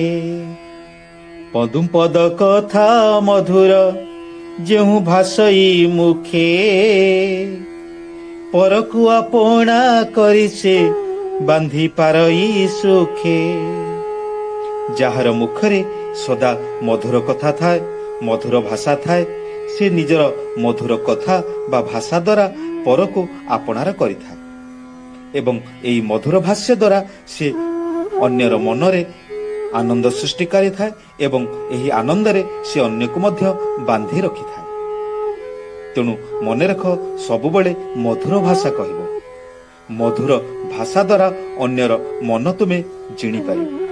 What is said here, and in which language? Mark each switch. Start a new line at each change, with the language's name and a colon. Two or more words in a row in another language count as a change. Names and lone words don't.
Odia: ପଦୁ ପଦ କଥା ମଧୁର ଯେହୁ ଭାଷଇ ମୁଖେ, ପରକୁ ଆପଣା କରି ସେ ବାନ୍ଧି ପାରଇ ସୁଖେ। ଯାହାର ମୁଖରେ ସଦା ମଧୁର କଥା ଥାଏ, ମଧୁର ଭାଷା ଥାଏ, ସେ ନିଜର ମଧୁର କଥା ବା ଭାଷା ଦ୍ୱାରା ପରକୁ ଆପଣାର କରିଥାଏ। ଏବଂ ଏହି ମଧୁର ଭାଷ୍ୟ ଦ୍ୱାରା ସେ ଅନ୍ୟର ମନରେ ଆନନ୍ଦ ସୃଷ୍ଟି କରିଥାଏ ଏବଂ ଏହି ଆନନ୍ଦରେ ସେ ଅନ୍ୟକୁ ମଧ୍ୟ ବାନ୍ଧି ରଖିଥାଏ। ତେଣୁ ମନେ ରଖ, ସବୁବେଳେ ମଧୁର ଭାଷା କହିବ। ମଧୁର ଭାଷା ଦ୍ୱାରା ଅନ୍ୟର ମନ ତୁମେ ଜିଣିପାରିବ।